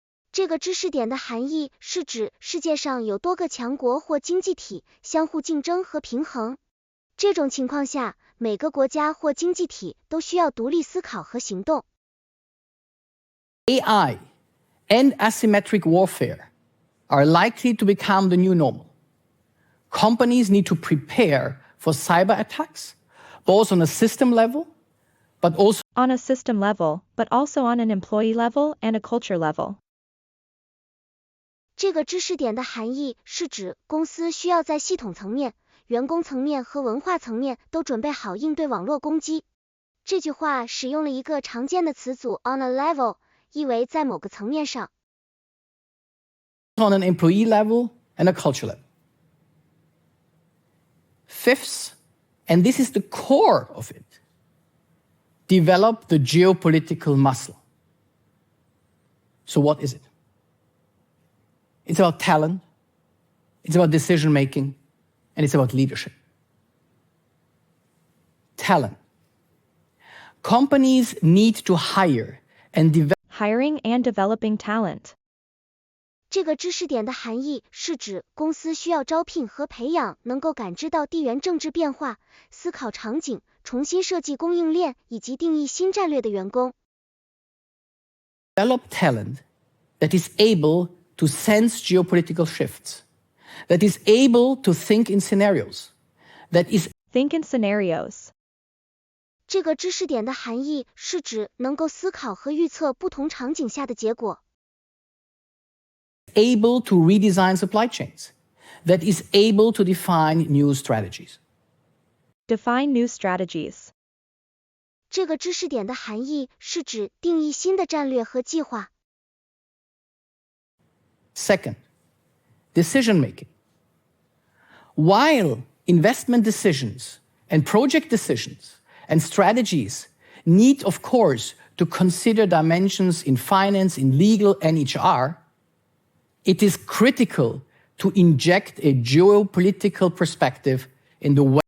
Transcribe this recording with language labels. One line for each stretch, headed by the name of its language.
Chinese: 这个知识点的含义是指世界上有多个强国或经济体相互竞争和平衡。这种情况下，每个国家或经济体都需要独立思考和行动。
English: AI and asymmetric warfare are likely to become the new normal. Companies need to prepare for cyber attacks, both on a system level, but also On a system level, but also on an employee level and a culture level.
Chinese: 这个知识点的含义是指公司需要在系统层面、员工层面和文化层面都准备好应对网络攻击。这句话使用了一个常见的词组
English: on a level，
Chinese: 意为在某个层面上。
English: On an employee level and a culture level. Fifth, and this is the core of it, develop the geopolitical muscle. So what is it? It's about talent, it's about decision making, and it's about leadership. Talent. Companies need to hire and develop. Hiring and developing talent.
Chinese: 这个知识点的含义是指公司需要招聘和培养能够感知到地缘政治变化、思考场景、重新设计供应链以及定义新战略的员工。
English: Develop talent that is able to sense geopolitical shifts, that is able to think in scenarios, that is Think in scenarios.
Chinese: 这个知识点的含义是指能够思考和预测不同场景下的结果。
English: able to redesign supply chains, that is able to define new strategies. Define new strategies.
Chinese: 这个知识点的含义是指定义新的战略和计划。
English: Second, decision making. While investment decisions and project decisions and strategies need, of course, to consider dimensions in finance, in legal, and HR, it is critical to inject a geopolitical perspective in the way.